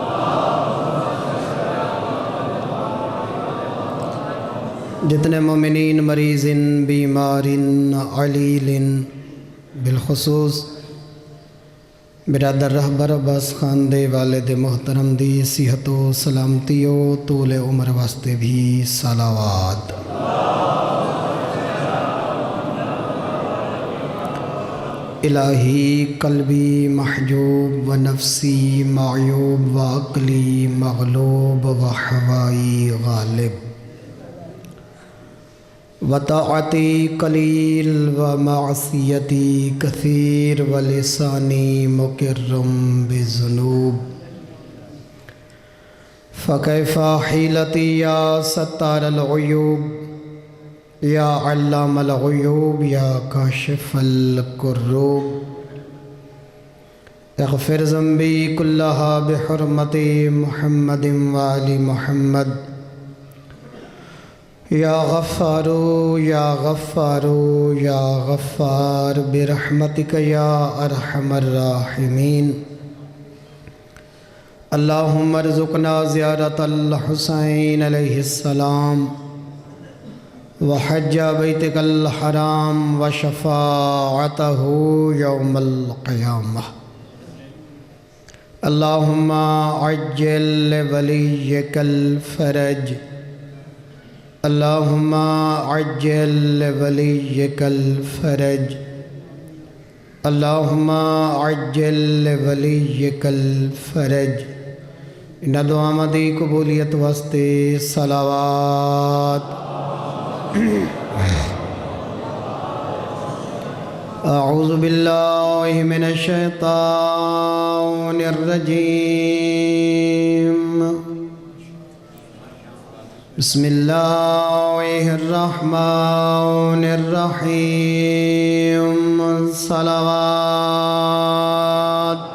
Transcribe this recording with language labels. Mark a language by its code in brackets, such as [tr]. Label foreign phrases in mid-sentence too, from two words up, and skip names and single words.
[skr] جتنے مومنین مریض بیمار علیل بالخصوص برادر رہبر عباس خان دے والد محترم دی صحت و سلامتی و طول عمر واسطے بھی صلوات۔ [ar] الہی قلبی محجوب و نفسی معیوب و عقلی مغلوب و حوائی غالب و طاعتی قلیل و معصیتی کثیر و لسانی مکرم بذنوب فکیف حیلتی یا ستار العیوب یا علام الغیوب یا کاشف الکروب اغفر ذنبی کلہا بحرمت محمد وآل محمد یا غفار یا غفار یا غفار برحمتک یا ارحم الراحمین۔ اللہم ارزقنا زیارت الحسین علیہ السلام وحج بیتک الحرام وشفاعتہ یوم القیامہ۔ اللہم عجل لولیک الفرج اللہم عجل لولیک الفرج اللہم عجل لولیک الفرج۔ [skr] ان دعا مدی قبولیت واسطے صلوات۔ [ar] اعوذ باللہ من الشیطان الرجیم بسم اللہ الرحمن الرحیم صلوات۔